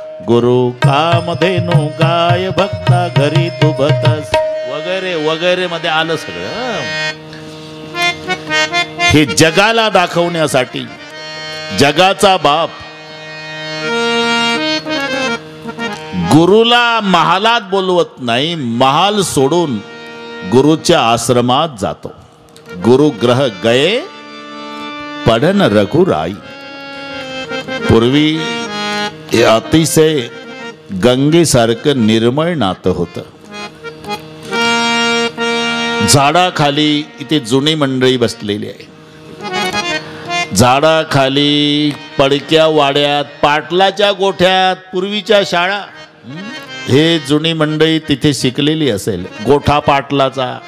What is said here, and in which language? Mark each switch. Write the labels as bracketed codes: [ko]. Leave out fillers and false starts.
[mr] गुरु कामधेनु गाय भक्ता घरी तुभतस, वगैरे वगैरे मध्ये आलं सगळं. हे जगाला दाखवण्यासाठी जगाचा बाप गुरुला महालात बोलवत नाही, महाल सोडून गुरुच्या आश्रमात जातो. [hi] गुरु ग्रह गए पढ़न रघुराई. [mr] पूर्वी हे अतिशय गंगेसारखं निर्मळ नातं होतं. झाडाखाली इथे जुनी मंडळी बसलेली आहे. झाडाखाली पडक्या वाड्यात पाटलाच्या गोठ्यात पूर्वीच्या शाळा, हे जुनी मंडळी तिथे शिकलेली असेल. गोठा पाटलाचा,